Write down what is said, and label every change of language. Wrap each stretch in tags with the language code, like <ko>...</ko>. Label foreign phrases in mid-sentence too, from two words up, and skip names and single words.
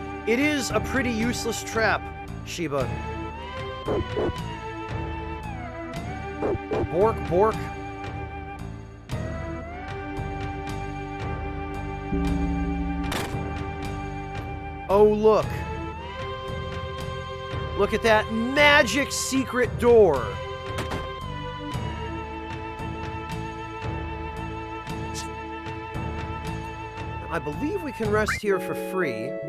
<en>It is a pretty useless trap, Sheba. Bork, bork. Oh, look. Look at that magic secret door. I believe we can rest here for free.</en>